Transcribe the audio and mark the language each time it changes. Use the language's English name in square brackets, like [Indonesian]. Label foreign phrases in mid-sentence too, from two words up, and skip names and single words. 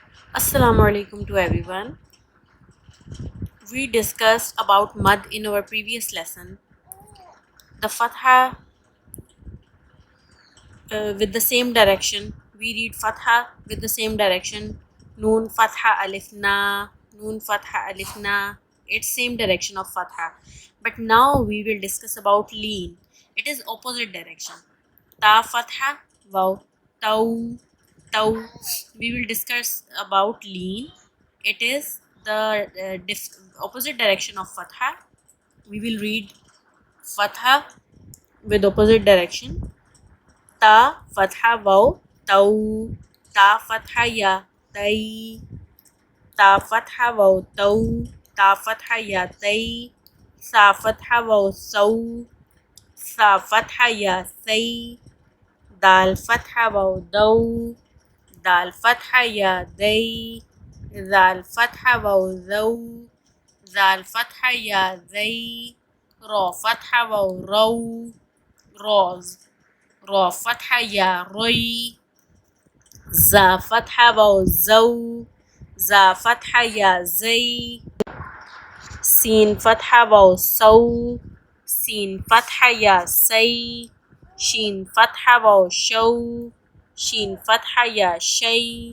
[Arabic] السلام عليكم [English] to everyone. We discussed about mud in our previous lesson. The fatha with the same direction. We read fatha with the same direction. [Arabic] نون فتحة ألف نا، نون فتحة ألف نا. [English] It's same direction of fatha. But now we will discuss about lean. It is opposite direction. [Arabic] تا فتحة واو تو تو. [English] We will discuss about lean. It is the opposite direction of fatha. We will read fatha with opposite direction. [Arabic] تا فتحة واو تو، تا فتحة يا تي، تا فتحة واو تو، تا فتحة يا تي، ثا فتحة واو ثو، ثا فتحة يا ثي, دال فتحة واو دو، دال فتحة يا دي، ذال فتحة واو زو، ذال فتحة يا زي، را فتحة واو رو، روز, را فتح یا روی، زا فتح و زو، زا فتح یا زی، سین فتح و سو، سین فتح یا سی، شین فتح و شو، شین فتح یا شی،